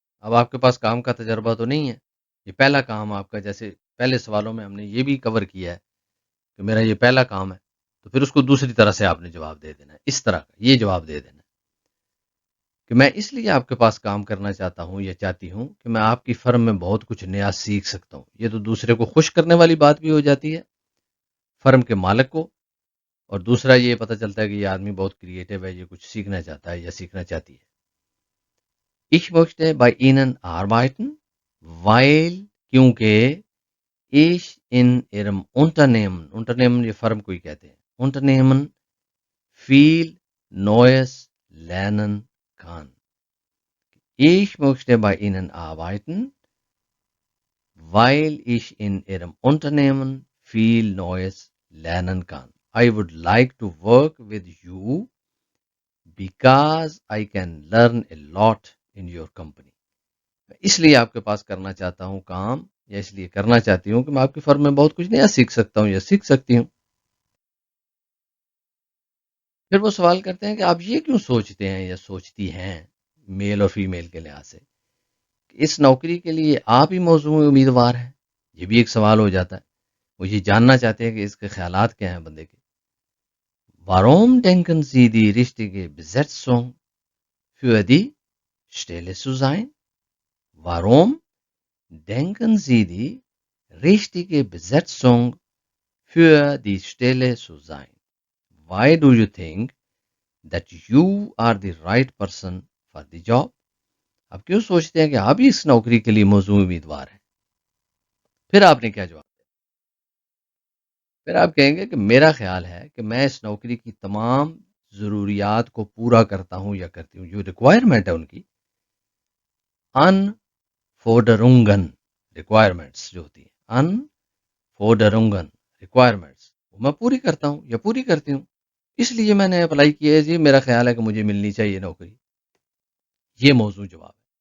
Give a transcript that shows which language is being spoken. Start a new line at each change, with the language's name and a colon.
Hindi: अब आपके पास काम का तजर्बा तो नहीं है, ये पहला काम आपका, जैसे पहले सवालों में हमने ये भी कवर किया है कि मेरा ये पहला काम है, तो फिर उसको दूसरी तरह से आपने जवाब दे देना है, इस तरह का ये जवाब दे देना है कि मैं इसलिए आपके पास काम करना चाहता हूं या चाहती हूं कि मैं आपकी फर्म में बहुत कुछ नया सीख सकता हूं। ये तो दूसरे को खुश करने वाली बात भी हो जाती है, फर्म के मालिक को, और दूसरा ये पता चलता है कि ये आदमी बहुत क्रिएटिव है, ये कुछ सीखना चाहता है या सीखना चाहती है।
German: Ich möchte bei Ihnen arbeiten, weil,
Hindi: क्योंकि
German: ich in Ihrem Unternehmen
Hindi: ये फर्म को ही कहते हैं,
German: Unternehmen viel Neues lernen kann। Ich möchte bei Ihnen arbeiten, weil ich in Ihrem Unternehmen viel Neues lernen kann।
English: I would like to work with you because I can learn a lot in your company।
Hindi: इसलिए आपके पास करना चाहता हूं काम, या इसलिए करना चाहती हूं कि मैं आपकी फर्म में बहुत कुछ नया सीख सकता हूं या सीख सकती हूं। फिर वो सवाल करते हैं कि आप ये क्यों सोचते हैं या सोचती हैं, मेल और फीमेल के लिहाज से, इस नौकरी के लिए आप ही मौजूद उम्मीदवार हैं। ये भी एक सवाल हो जाता है, वो ये जानना चाहते हैं कि इसके ख्यालात क्या हैं बंदे के।
German: Warum denken Sie die richtige Besetzung für die Stelle zu sein? Warum denken Sie die richtige Besetzung für die Stelle zu sein?
English: Why do you think that you are the right person for the job?
Hindi: आप क्यों सोचते हैं कि आप ही इस नौकरी के लिए मौजूद उम्मीदवार हैं? फिर आपने क्या जवाब दिया? फिर आप कहेंगे कि मेरा ख्याल है कि मैं इस नौकरी की तमाम जरूरियात को पूरा करता हूं या करती हूं, जो रिक्वायरमेंट है उनकी, अनफोर्डरुंगन रिक्वायरमेंट्स जो होती है, अनफोर्डरुंगन रिक्वायरमेंट्स, वो मैं पूरी करता हूं या पूरी करती हूं, इसलिए मैंने अप्लाई किया है जी, मेरा ख्याल है कि मुझे मिलनी चाहिए नौकरी। ये मौजूद जवाब है।